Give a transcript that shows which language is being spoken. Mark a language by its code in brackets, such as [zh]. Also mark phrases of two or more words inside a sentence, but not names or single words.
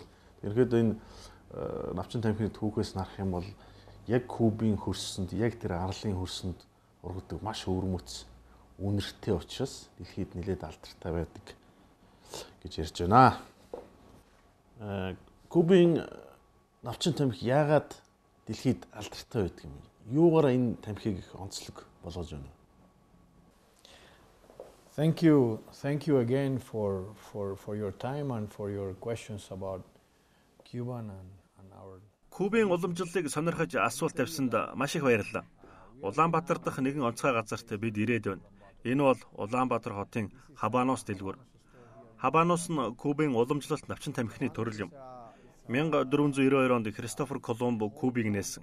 [mn] Ерөнхийдөө энэ навчин тамхины түүхээс нарах юм бол яг Кубын хөрсөнд, яг тэр арлын хөрсөнд ургадаг маш өвөрмөц үнэртэй учраас дэлхийд нэлээд алдартай байдаг гэж ярьж байна. Кубын навчин тамхи яагаад дэлхийд алдартай байдаг юм? Юугаараа энэ тамхиг их онцлог болгож байна? [en] Thank you again for your time and for your questions about Cuba and our. [mn] Кубын уламжлалыг сонирхож асуулт тавьсанд маш их баярлалаа. Улаанбаатар дахь нэгэн онцгой газарт бид ирээд байна. Энэ бол Улаанбаатар хотын Хабанос дэлгүүр. Хабанос нь Кубын уламжлалт навчин тамхины төрөл юм. 1492 онд Христофор Колумб Кубыг нээсэн.